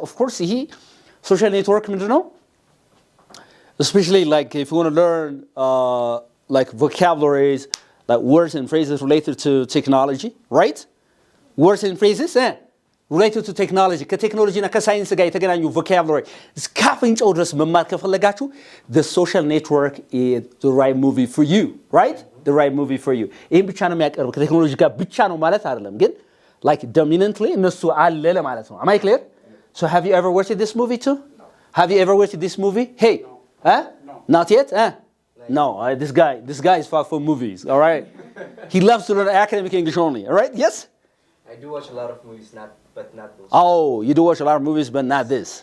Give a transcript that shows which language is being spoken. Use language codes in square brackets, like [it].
[en] Of course, social network [am] ምንድነው? [en] Especially like if you want to learn like vocabularies, like words and phrases related to technology, right? Words and phrases related to technology. [am] ከቴክኖሎጂ እና ከሳይንስ ጋር የተገናኙ vocabulary እስካፍንጫው ድረስ መማር ከፈለጋችሁ [en] the social network is the right movie for you, right? The right movie for you. [am] ይሄን ብቻ ነው የሚያቀርበው ከቴክኖሎጂ ጋር ብቻ ነው ማለት አይደለም ግን [en] like dominantly [am] እነሱ አለ ለማለት ነው. [en] Am I clear? So have you ever watched this movie too? Have you ever watched this movie? Hey. No. Not yet? No, this guy is far from movies, all right? He loves to learn academic English only, all right? Yes? I do watch a lot of movies, but not those. Oh, you do watch a lot of movies, but not this?